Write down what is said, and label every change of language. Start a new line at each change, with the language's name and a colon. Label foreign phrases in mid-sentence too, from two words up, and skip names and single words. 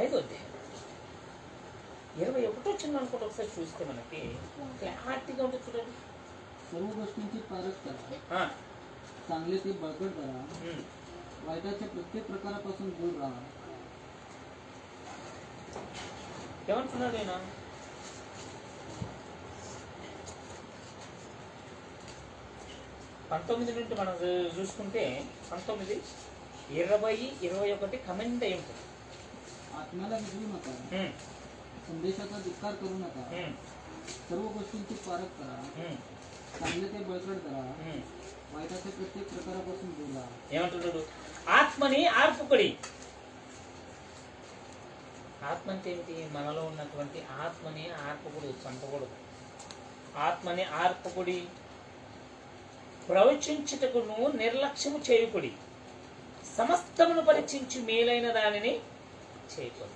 Telugu: అధ్యాయం 21 వచ్చింది అనుకుంటే ఒకసారి చూస్తే మనకి క్లారిటీగా ఉంటుంది చూడండి.
Marathi: सर्व गोष्टींची पारख करा, चांगले ते बळकट करा, वाईटाच्या प्रत्येक प्रकारापासून दूर राहा.
Telugu: ఏమంటున్నాడు ఆయన? పంతొమ్మిది నుండి మనం చూసుకుంటే 19, 20, 21 కమెంట్ అయి ఉంటుంది.
Marathi: आत्म्याला विसरू नका, संदेशाचा धिक्कार करू नका, सर्व गोष्टींची पारख करा, चांगले ते बळकट करा, वाईटाच्या प्रत्येक प्रकारापासून दूर राहा.
Telugu: ఏమంటున్నాడు? ఆత్మని ఆర్పుకొడి. ఆత్మ అంటే ఏమిటి? మనలో ఉన్నటువంటి ఆత్మని ఆర్పకూడదు, చంపకూడదు. ఆత్మని ఆర్పకుడి, ప్రవచించుటకును నిర్లక్ష్యము చేయకుడి, సమస్తమును పరీక్షించి మేలైన దానిని చేయకూడదు.